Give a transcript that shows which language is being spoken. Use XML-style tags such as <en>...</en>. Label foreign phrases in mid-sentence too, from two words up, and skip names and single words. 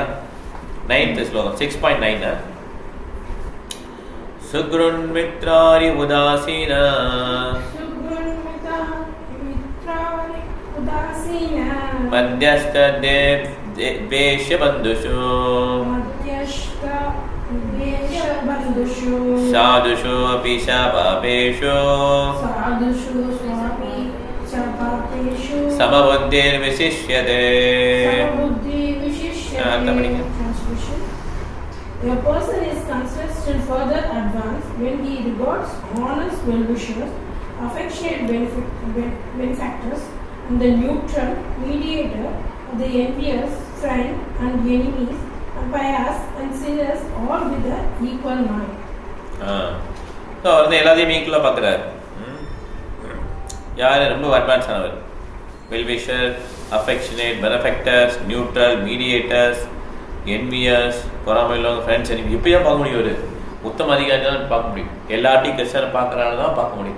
<sa>9th ஸ்லோகம் 6.9. सुहृन् मित्रारि उदासीन मध्यस्थ द्वेष्य बन्धुषु साधुषु अपि चपापेषु समबुद्धिर विशिष्यते.</sa> <en>A person is considered still further advanced when he regards honest well-wishers, affectionate benefactors, and the neutral mediator of the envious, friend and enemies, and pious and sinners all with an equal mind.</en> <ta>எல்லாத்தையும் ஈக்குவலாக பார்க்குறாரு. யார் ரொம்ப அட்வான்ஸ் ஆனவர்?</ta> <en>well-wisher, affectionate, benefactors, neutral, mediators, enviers,</en> <ta>பொறாமையுள்ளவங்க, ஃப்ரெண்ட்ஸ், எனக்கு இப்படிதான் பார்க்க முடியும். ஒரு உத்தம அதிகாரி தான் பார்க்க முடியும். எல்லாத்தையும் கிறிஸ்டனை பார்க்கறனால தான் பார்க்க முடியும்.</ta>